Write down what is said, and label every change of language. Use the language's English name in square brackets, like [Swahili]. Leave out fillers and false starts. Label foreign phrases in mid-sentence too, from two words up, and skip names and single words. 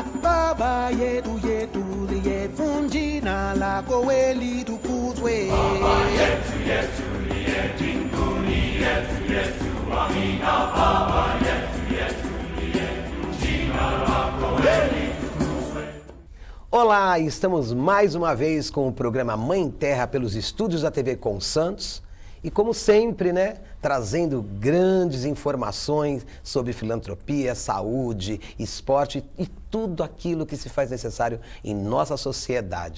[Swahili] Baba yetu yetu liye jina lako litukuzwe. Baba yetu yetu liye mbinguni yetu yetu amina. Baba yetu yetu liye jina lako litukuzwe. [Portuguese] Olá, estamos mais uma vez com o programa Mãe Terra pelos estúdios da TV Com Santos. E como sempre, né, trazendo grandes informações sobre filantropia, saúde, esporte e tudo aquilo que se faz necessário em nossa sociedade.